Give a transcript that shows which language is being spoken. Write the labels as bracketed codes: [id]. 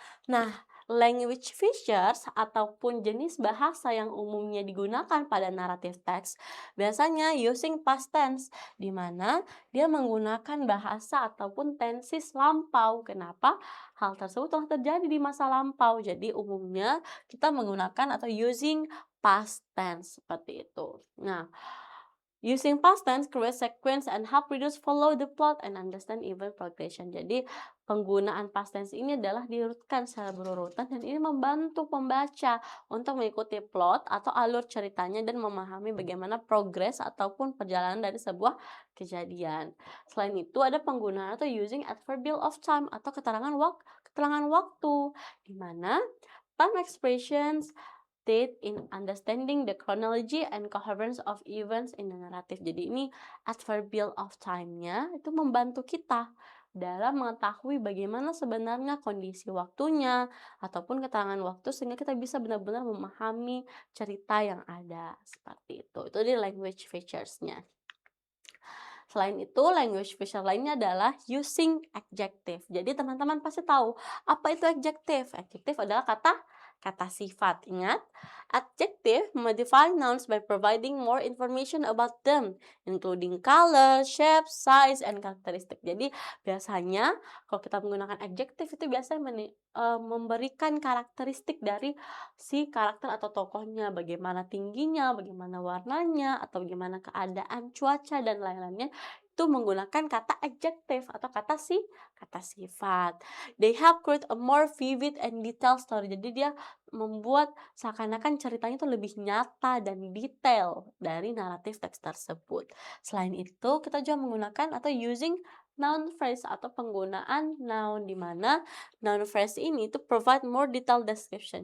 [id] Nah, language features ataupun jenis bahasa yang umumnya digunakan pada naratif teks biasanya [en] using past tense, [id] di mana dia menggunakan bahasa ataupun tenses lampau. Kenapa? Hal tersebut telah terjadi di masa lampau. Jadi umumnya kita menggunakan atau using past tense seperti itu. [en] Nah, using past tense create sequence and help readers follow the plot and understand event progression. [id] Jadi penggunaan past tense ini adalah diurutkan secara berurutan dan ini membantu pembaca untuk mengikuti plot atau alur ceritanya dan memahami bagaimana progres ataupun perjalanan dari sebuah kejadian. Selain itu ada penggunaan atau [en] using adverbial of time [id] atau keterangan waktu di mana [en] time expressions state in understanding the chronology and coherence of events in the narrative. [id] Jadi ini adverbial of time-nya itu membantu kita dalam mengetahui bagaimana sebenarnya kondisi waktunya ataupun keterangan waktu sehingga kita bisa benar-benar memahami cerita yang ada seperti itu. Itu di language features-nya. Selain itu, language feature lainnya adalah using adjective. Jadi teman-teman pasti tahu apa itu adjective. Adjective adalah kata sifat. [en] Ingat, adjective modify nouns by providing more information about them, including color, shape, size, and characteristic. [id] Jadi biasanya kalau kita menggunakan adjective itu biasanya memberikan karakteristik dari si karakter atau tokohnya, bagaimana tingginya, bagaimana warnanya, atau bagaimana keadaan cuaca dan lain-lainnya itu menggunakan kata adjective atau kata sifat. [en] They help create a more vivid and detailed story. [id] Jadi dia membuat seakan-akan ceritanya itu lebih nyata dan detail dari naratif teks tersebut. Selain itu, kita juga menggunakan atau using noun phrase atau penggunaan noun di mana noun phrase ini itu [en] provide more detailed description.